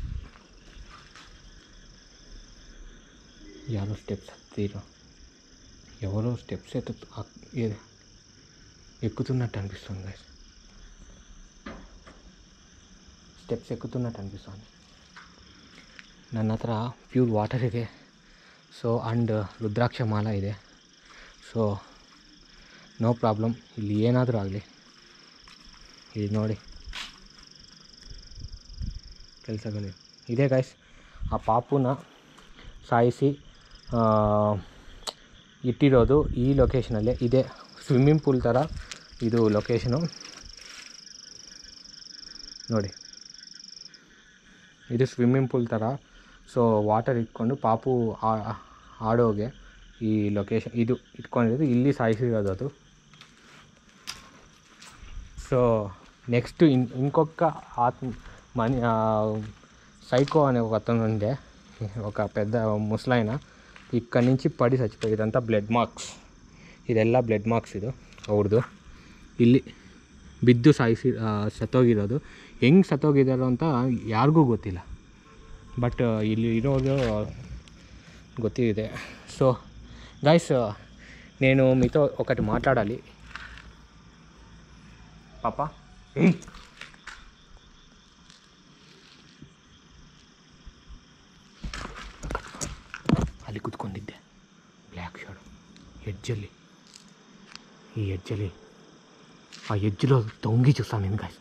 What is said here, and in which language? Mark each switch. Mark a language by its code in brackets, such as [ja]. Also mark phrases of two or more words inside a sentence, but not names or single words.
[kn] ಯಾರೋ ಸ್ಟೆಪ್ಸ್ ಹತ್ತಿರೋ [te] ఎవరో స్టెప్స్ ఎక్కుతున్నట్టు అనిపిస్తుంది గైస్. స్టెప్స్ ఎక్కుతున్నట్టు అనిపిస్తుంది. [kn] ನನ್ನ ಹತ್ರ [en] pure water [kn] ಇದೆ. [en] so and [kn] ರುದ್ರಾಕ್ಷ ಮಾಲ ಇದೆ. [en] so no problem. [kn] ಇಲ್ಲಿ ಏನಾದರೂ ಆಗಲಿ, ಇಲ್ಲಿ ನೋಡಿ ಕೆಲಸಗಳು ಇದೆ ಗೈಸ್. ಆ ಪಾಪುನ ಸಾಯಿಸಿ ಇಟ್ಟಿರೋದು ಈ ಲೊಕೇಶನಲ್ಲೇ ಇದೆ. [en] swimming pool [kn] ಥರ ಇದು ಲೊಕೇಶನು ನೋಡಿ. ಇದು [en] swimming pool [kn] ಥರ. ಸೊ ವಾಟರ್ ಇಟ್ಕೊಂಡು ಪಾಪು ಆಡೋಗೆ ಈ ಲೊಕೇಶನ್ ಇದು ಇಟ್ಕೊಂಡಿರೋದು. ಇಲ್ಲಿ ಸಾಯಿಸಿರೋದು ಅದು. [en] so next [te] ఇంకొక సైకో అనే ఒక అతను ఉండే, ఒక పెద్ద ముసలాయన ಇಕ್ಕಡಿ నుంచి పడి చచ్చిపోయి. [kn] ಇದಂತ [en] blood marks, [kn] ಇದೆಲ್ಲ [en] blood marks. [kn] ಇದು ಅವ್ರದ್ದು ಇಲ್ಲಿ ಬಿದ್ದು ಸತ್ತೋಗಿರೋದು. ಹೆಂಗೆ ಸತ್ತೋಗಿದ್ದಾರೋ ಅಂತ ಯಾರಿಗೂ ಗೊತ್ತಿಲ್ಲ, ಬಟ್ ಇಲ್ಲಿ ಇರೋದು ಗೊತ್ತಿದೆ. [en] so guys, [te] నేను మీతో ఒకటి మాట్లాడాలి. [kn] ಪಾಪ ಅಲ್ಲಿ ಕೂತ್ಕೊಂಡಿದ್ದೆ [en] black shadow [kn] ఎడ్జಲ್ಲಿ. [te] ఈ ఎడ్జಲ್ಲಿ ఆ ఎడ్జ్లో తొంగి చూస్తాను నేను గాయస్.